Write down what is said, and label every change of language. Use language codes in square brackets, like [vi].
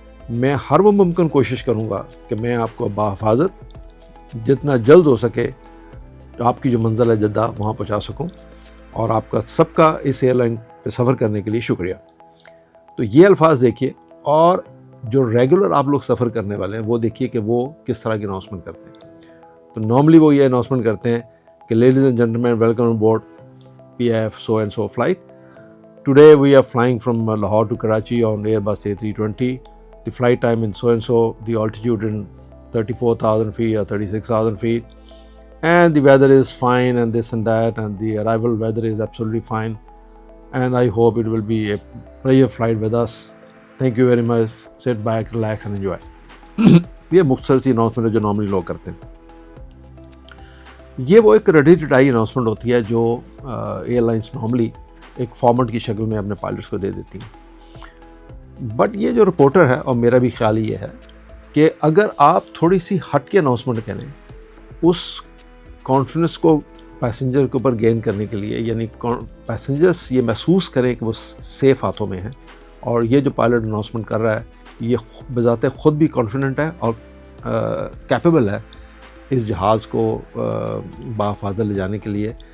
[ur] میں ہر وہ ممکن کوشش کروں گا کہ میں آپ کو بحفاظت جتنا جلد ہو سکے آپ کی جو منزل ہے جدہ وہاں پہنچا سکوں, اور آپ کا سب کا اس ایئر لائن پہ سفر کرنے کے لیے شکریہ. تو یہ الفاظ دیکھیے, اور جو ریگولر آپ لوگ سفر کرنے والے ہیں وہ دیکھیے کہ وہ کس طرح کی اناؤنسمنٹ کرتے ہیں. تو نارملی وہ یہ اناؤنسمنٹ کرتے ہیں کہ [en] Ladies and gentlemen welcome on board PIF so and so flight. Today we are flying from Lahore to Karachi on Airbus A320. The flight time in so and so, the altitude in 34,000 feet or 36,000 feet, and the weather is fine and this and that, and the arrival weather is absolutely fine, and I hope it will be a pleasure flight with us. Thank you very much. Sit back, relax and enjoy. [ur] یہ مختصر سی announcement ہے جو normally لوگ کرتے ہیں. یہ وہ ایک ریڈی ٹو ڈائی اناؤنسمنٹ ہوتی ہے جو ایئر لائنس نارملی ایک فارمیٹ کی شکل میں اپنے پائلٹس کو دے دیتی ہیں. بٹ یہ جو رپورٹر ہے, اور میرا بھی خیال یہ ہے کہ اگر آپ تھوڑی سی ہٹ کے اناؤنسمنٹ کریں اس کانفیڈنس کو پیسنجر کے اوپر گین کرنے کے لیے, یعنی پیسنجرس یہ محسوس کریں کہ وہ سیف ہاتھوں میں ہیں, اور یہ جو پائلٹ اناؤنسمنٹ کر رہا ہے یہ بذات خود بھی کانفیڈنٹ ہے اور کیپیبل ہے اس جہاز کو بحفاظت لے جانے کے لیے.